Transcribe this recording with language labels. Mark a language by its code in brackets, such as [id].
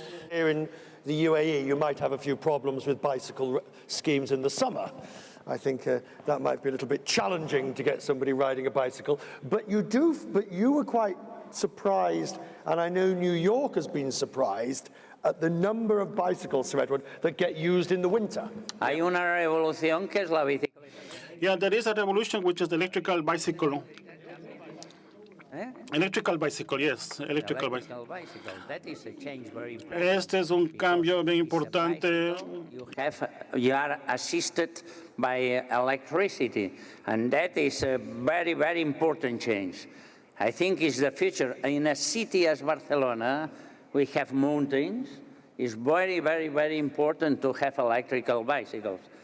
[en] Here in the UAE, you might have a few problems with bicycle schemes in the summer. I think that might be a little bit challenging to get somebody riding a bicycle. But you were quite surprised, and I know New York has been surprised at the number of bicycles, Sir Edward, that get used in the winter. [es] Hay una revolución que es la bicicleta. [en] Yeah, there is a revolution which is the electrical bicycle. Electrical bicycle, yes, electrical bicycle. That is a change very important. [es] Este es un cambio bien importante. [en] You are assisted by electricity, and that is a very, very important change. I think it's the future. In a city as Barcelona, we have mountains. It's very, very, very important to have electrical bicycles.